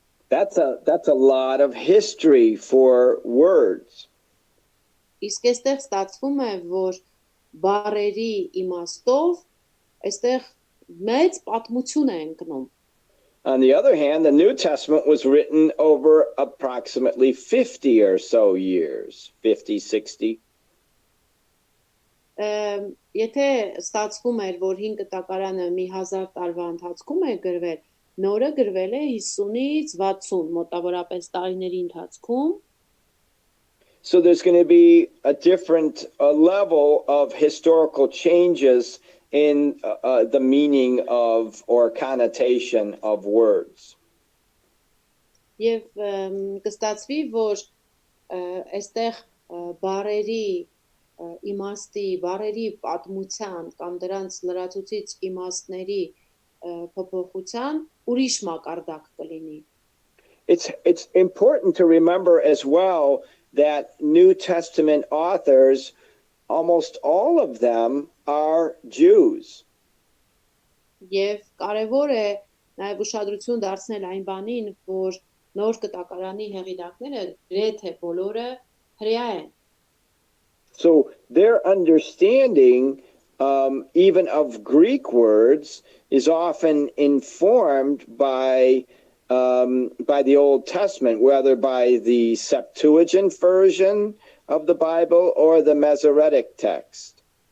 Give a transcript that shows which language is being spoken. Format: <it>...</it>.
<en>That's a lot of history for words.</en> <hy>Իսկ այստեղ ստացվում է, որ բառերի իմաստով այստեղ մեծ պատմություն է ընկնում.</hy> <en>On the other hand, the New Testament was written over approximately 50 or so years, 50, 60.</en> <hy>Եթե ստացվում էր, որ 5 տակարանը մի 1000 տարվա ընթացքում է գրվել, նորը գրվել է 50-ից 60 մոտավորապես տարիների ընթացքում.</hy> <en>So there's going to be a different level of historical changes in the meaning of or connotation of words.</en> <hy>Եվ կստացվի, որ այստեղ բառերի իմաստի, բառերի պատմության կամ դրանց լրացուցիչ իմաստների փոփոխության ուրիշ մակարդակ կլինի.</hy> <en>It's important to remember as well that New Testament authors, almost all of them, are Jews.</en> <hy>Եվ կարևոր է նաև ուշադրություն դարձնել այն բանին, որ նոր կտակարանի հեղինակները գրեթե բոլորը հրեա են.</hy> <en>So their understanding even of Greek words is often informed by the Old Testament, whether by the Septuagint version of the Bible or the Masoretic text.</en>